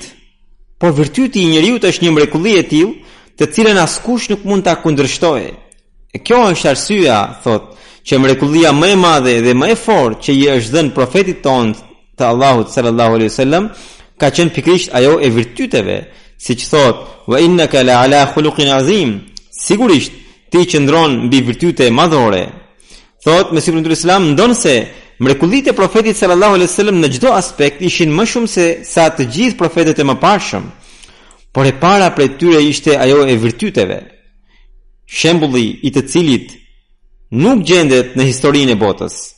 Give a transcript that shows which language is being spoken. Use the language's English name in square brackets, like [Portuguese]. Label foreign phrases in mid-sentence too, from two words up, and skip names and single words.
[Albanian] Por virtyti i njeriu është një mrekulli e tillë, të cilën askush nuk mund ta kundërshtojë. E kjo është arsyeja, thot, që mrekullia më e madhe dhe më e fortë që i është dhënë profetit tonë të Allahut [Arabic] صلى الله عليه وسلم [Albanian] ka qenë pikërisht ajo e virtyteve, siç thot: [Arabic] "وإنك لعلى خلق عظيم." [Albanian] Sigurisht ti qëndron mbi virtyte madhore. Thot Mesiu premtuar Islam, ndonse mrekullitë e profetit [Arabic] صلى الله عليه وسلم [Albanian] në çdo aspekt ishin më shumë se sa të gjithë profetët e mëparshëm, por e para prej tyre ishte ajo e virtyteve, shembulli i të cilit nuk gjendet në historinë e botës.